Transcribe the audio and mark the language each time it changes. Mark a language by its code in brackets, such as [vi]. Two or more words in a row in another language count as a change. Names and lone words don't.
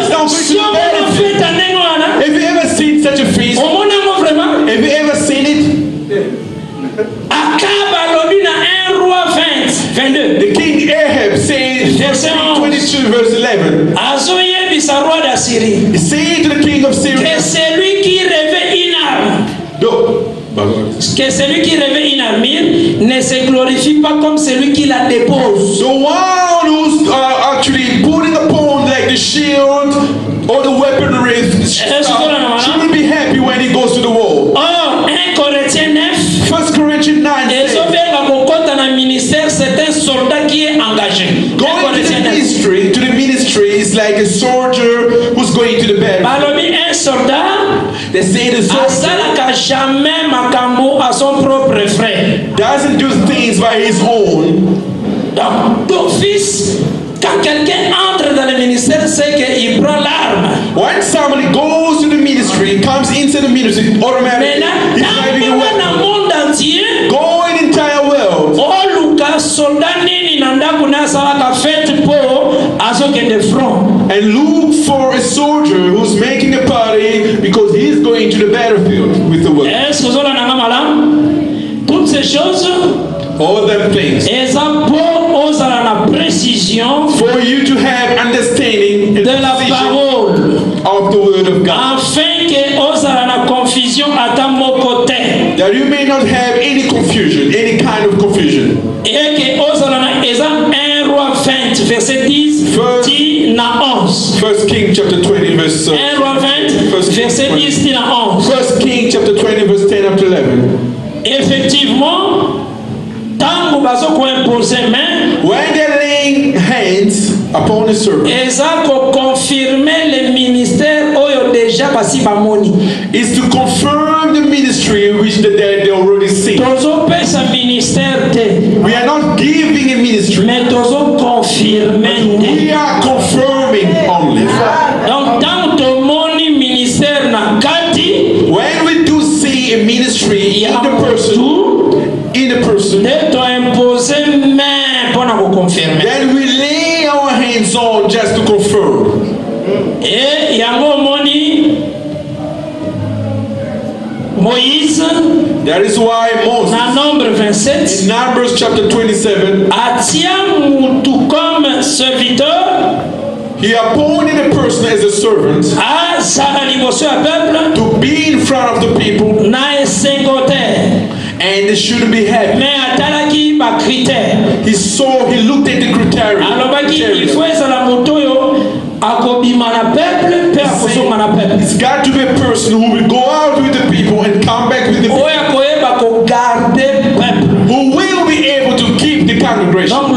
[en] Have you ever seen such a feast? Have you ever seen it? The king Ahab said, 22 verse 11. He said to the king of Syria, [fr] que celui qui revêt une armure ne se glorifie pas comme celui qui la dépose. [en] The one who's actually putting upon like the shield or the weaponry shouldn't be happy when he goes to the war. [fr] 1 Corinthiens 9. [en] 1 Corinthians 9 says, [fr] c'est un soldat qui est engagé. [en] Going to the ministry is like a soldier who's going to the battle. [fr] Un soldat, [en] they say the soldier [fr] jamais makambo à son propre frère. [en] Doesn't do things by his own. [fr] Donc, d'office, quand quelqu'un entre dans le ministère, c'est qu'il prend l'arme. [en] When somebody goes to the ministry, ministry, comes into the ministry automatically. He's driving a weapon. Go in the entire world. And look for a soldier who's making a party because he's going to the battlefield with the word. [fr] Toutes ces choses, [en] all them things, for you to have understanding [fr] de la parole [en] of the word of God, [fr] afin que [ln] osala na confusion ata moko te, [en] that you may not have any confusion, any kind of confusion. [fr] Et que [ln] osala na eza [fr] 1 Roi 20 verset 10 dit na 11. [en] 1 King chapter 20 verse [fr] 1 Roi 20 verset 10 dit na 11. [en] 1 King chapter 20 verse 10 up to 11. [fr] Effectivement, tant que [ln] baso ko [fr] imposer main, [en] when they're laying hands upon the servant, [ln] eza ko [fr] confirmer le ministère [ln] oyo déjà basi bamoni, [en] is to confirm the ministry which they already see. [ln] Tozo pesa ministère te. [en] We are not giving a ministry, [ln] mais tozo confirmer. [en] We are confirming only. [fr] Donc tant [ln] to moni ministère na kati, [en] when we do see a ministry in the person, then we lay our hands on just to confirm. [ln] Et yango moni Moïse, [en] that is why Moses, [ln] na Nombre 27, [en] in Numbers chapter 27, [ln] atia mutu [fr] comme serviteur, [en] he appointed a person as a servant to be in front of the people, and they shouldn't be happy. He looked at the criteria. It's got to be a person who will go out with the people and come back with the people, who will be able to keep the congregation.